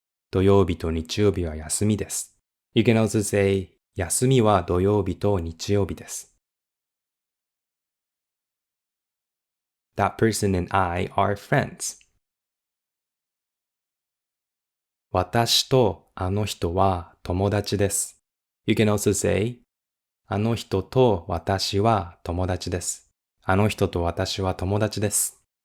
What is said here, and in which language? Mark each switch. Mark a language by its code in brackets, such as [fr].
[ja] 土曜日と日曜日は休みです。 [en] You can also say [ja] 休みは土曜日と日曜日です。 [en] That person and I are friends. [ja] 私とあの人は友達です。 [en] You can also say [ja] あの人と私は友達です。あの人と私は友達です。